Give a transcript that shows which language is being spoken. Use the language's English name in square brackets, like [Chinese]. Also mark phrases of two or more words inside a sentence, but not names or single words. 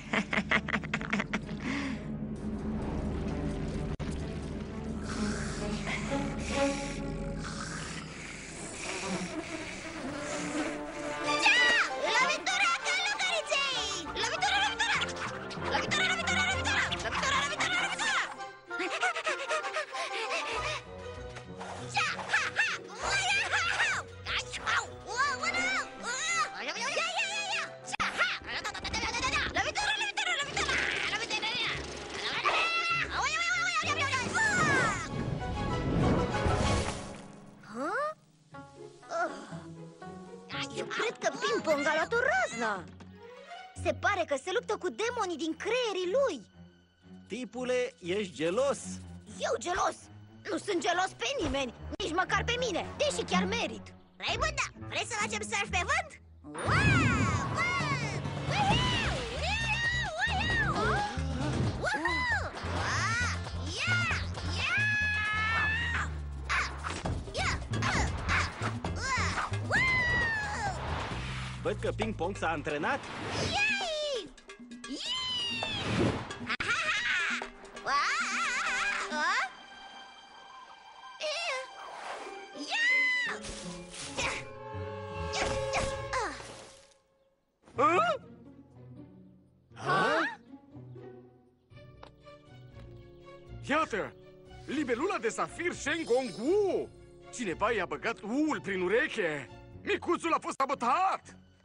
[Romanian] Lovitura călugăriței! Lovitura, lovitura! Lovitura, lovitura, lovitura! Lovitura, lovitura, lovitura! Ja, ha, ha! Ua, ha, ha! Ai, au! Ua, ua, ua! Ja, ja, ja, ja! Ja, ha! Lovitura, lovitura! Lovitura! Ui, ui, ui, ui, ui, ui, ui! Huh? Eu cred că Ping-Pong a luat o raznă. Se pare că se luptă cu demonii din creierii lui. Tipule, ești gelos? Eu gelos? Nu sunt gelos pe nimeni, nici măcar pe mine, deși chiar merit. Raimunda, vrei să facem surf pe vânt? Wow! Wow! Woohoo! Woohoo! Woohoo! Woohoo! Ah! Yeah! Yeah! Ah! Yeah! Wow! Văd că ping-pong s-a antrenat. Yay! Yay! Ha, ha, ha! Wow! Ah! Yeah! Yeah! Yeah! Yeah! Yeah! Ah! Iată! Libelula de safir Shengung Wu! Cineva i-a băgat uul prin ureche! Micuțul a fost sabotat!